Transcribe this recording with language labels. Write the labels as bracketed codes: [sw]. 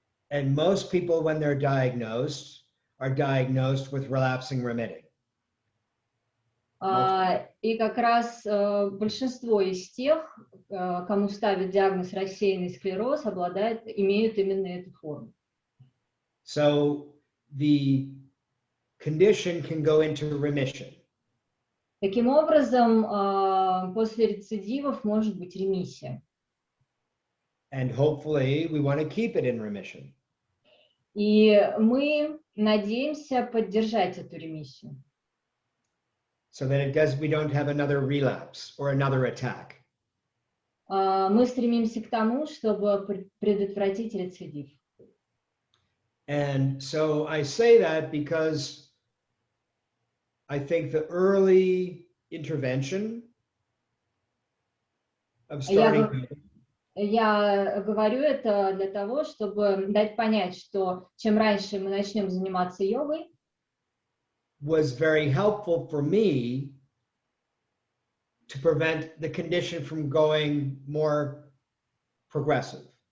[en] And most people, when they're diagnosed, are diagnosed with relapsing remitting. [ru] И как раз большинство из тех, кому ставят диагноз рассеянный склероз, имеют именно эту форму. [en] So the condition can go into remission. [ru] Таким образом, после рецидивов может быть ремиссия. [en] And hopefully we want to keep it in remission. [ru] И мы надеемся поддержать эту ремиссию. [en] So that we don't have another relapse or another attack. [ru] Мы стремимся к тому, чтобы предотвратить рецидив. [en] And so I say that because I think the early intervention of starting. [ru] Я говорю это для того, чтобы дать понять, что чем раньше мы начнем заниматься йогой, [en] was very helpful for me to prevent the condition from going more progressive.